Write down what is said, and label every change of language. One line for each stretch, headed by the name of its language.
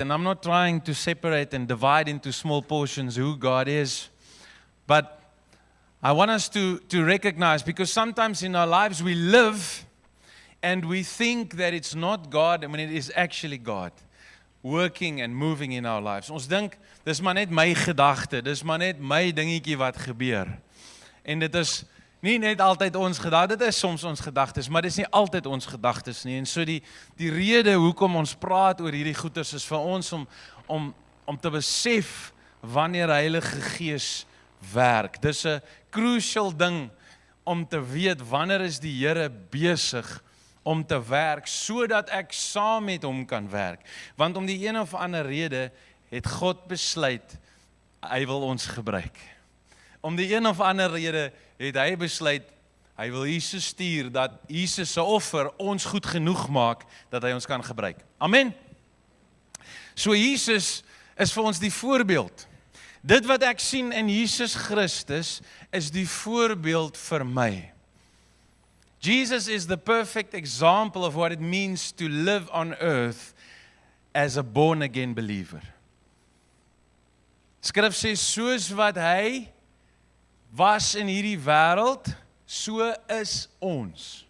English: And I'm not trying to separate and divide into small portions who God is. But I want us to recognize, because sometimes in our lives we live and we think that it's not God when it is actually God working and moving in our lives.
Afrikaans: Ons dink, dis maar net my gedagte, dis maar net my dingetjie wat gebeur. En dit is nie net altyd ons gedagte, dit is soms ons gedagtes, maar dit is nie altyd ons gedagtes nie. En so die rede hoekom ons praat oor hierdie goeters is vir ons om te besef wanneer Heilige Gees werk. Dis 'n crucial ding om te weet wanneer is die Here besig om te werk, sodat ek saam met hom kan werk. Want om die een of ander rede het God besluit, hy wil ons gebruik. Om die een of ander rede het hy besluit, hy wil Jesus stuur, dat Jesus se offer ons goed genoeg maak, dat hy ons kan gebruik. Amen. So Jesus is vir ons die voorbeeld. Dit wat ek sien in Jesus Christus, is die voorbeeld vir my.
English: Jesus is the perfect example of what it means to live on earth as a born-again believer.
Afrikaans: Skrif sê, soos wat hy was in hierdie wêreld, so is ons.